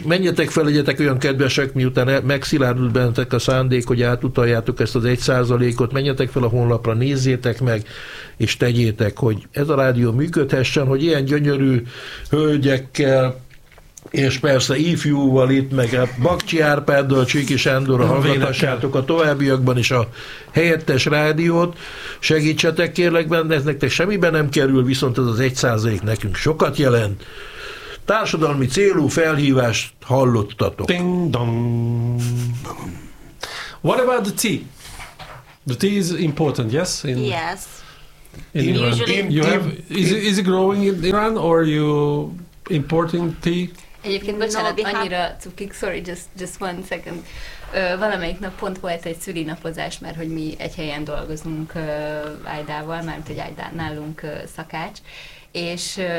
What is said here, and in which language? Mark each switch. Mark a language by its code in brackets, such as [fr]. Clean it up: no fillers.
[hu] Menjetek fel, legyetek olyan kedvesek, miután megszilárdult bennetek a szándék, hogy átutaljátok ezt az 1%-ot, menjetek fel a honlapra, nézzétek meg, és tegyétek, hogy ez a rádió működhessen, hogy ilyen gyönyörű hölgyekkel, és persze ifjúval itt, meg a Bakcsi Árpáddal, Csíki Sándorra hallgatassátok a továbbiakban is a helyettes rádiót. Segítsetek kérlek benne, ez nektek semmiben nem kerül, viszont ez az 1% nekünk sokat jelent. Társadalmi célú felhívást hallottatok. Ding-dong. [en] What about the tea? The tea is important, yes? Yes. In Iran. Usually, is it growing in Iran or are you importing tea? [hu] Egyébként bocsánat, annyira cukik, [en] sorry, just one second. [hu] Valamelyik nap pont volt egy szülinapozás, mert hogy mi egy helyen dolgozunk Ájdával, mert hogy Ájdán nálunk szakács, és...